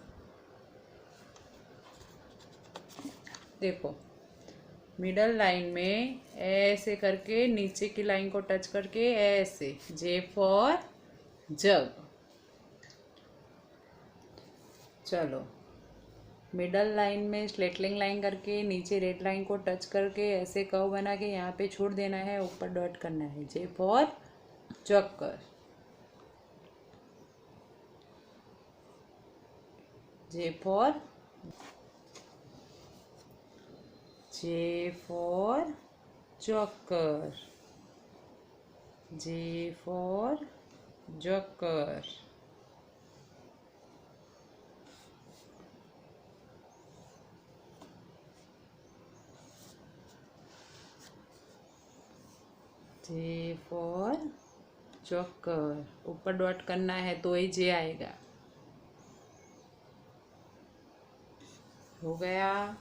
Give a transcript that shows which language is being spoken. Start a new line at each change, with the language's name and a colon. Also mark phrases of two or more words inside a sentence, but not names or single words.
Hindi: देखो, मिडल लाइन में ऐसे करके नीचे की लाइन को टच करके ऐसे
English: J for jug.
Hindi: चलो, मिडल लाइन में स्लेटलिंग लाइन करके नीचे रेड लाइन को टच करके ऐसे कर्व बना के यहाँ पे छोड़ देना है, ऊपर डॉट करना है,
English: J for joker. J for joker, J for joker. J for joker,
Hindi: ऊपर डॉट करना है तो ही जे आएगा। हो गया।